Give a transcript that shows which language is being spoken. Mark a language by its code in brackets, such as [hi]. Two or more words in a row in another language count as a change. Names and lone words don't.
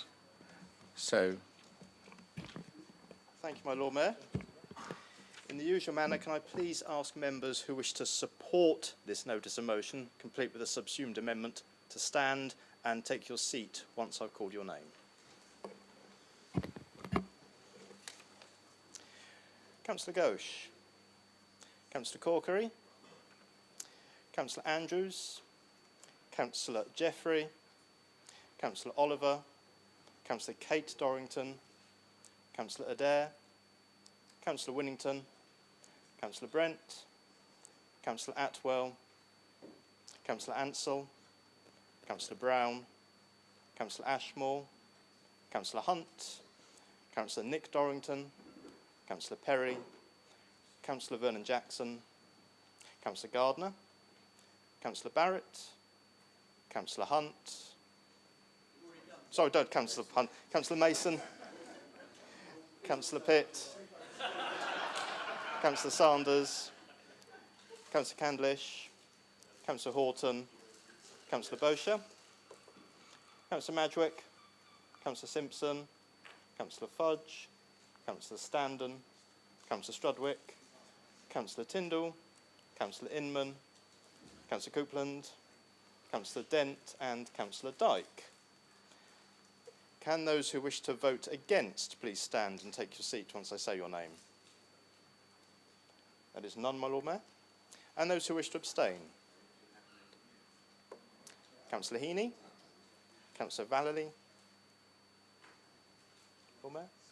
[en] So, thank you, my Lord Mayor. In the usual manner, can I please ask members who wish to support this notice of motion, complete with a subsumed amendment, to stand and take your seat once I've called your name. Councillor Ghosh, Councillor Corkery, Councillor Andrews, Councillor Jeffrey, Councillor Oliver, Councillor Kate Dorrington, Councillor Adair, Councillor Winnington, Councillor Brent, Councillor Atwell, Councillor Ansell, Councillor Brown, Councillor Ashmore, Councillor Hunt, Councillor Nick Dorrington, Councillor Perry, Councillor Vernon Jackson, Councillor Gardner, Councillor Barrett, Councillor Hunt, sorry, don't Councillor Hunt, Councillor Mason, Councillor Pitt, Councillor Sanders, Councillor Candlish, Councillor Horton, Councillor Bosher, Councillor Madgwick, Councillor Simpson, Councillor Fudge, Councillor Standen, Councillor Strudwick, Councillor Tyndall, Councillor Inman, Councillor Coupland, Councillor Dent and Councillor Dyke. Can those who wish to vote against please stand and take your seat once I say your name? That is none, my Lord Mayor. And those who wish to abstain? Councillor Heaney, Councillor Vallely, Lord Mayor.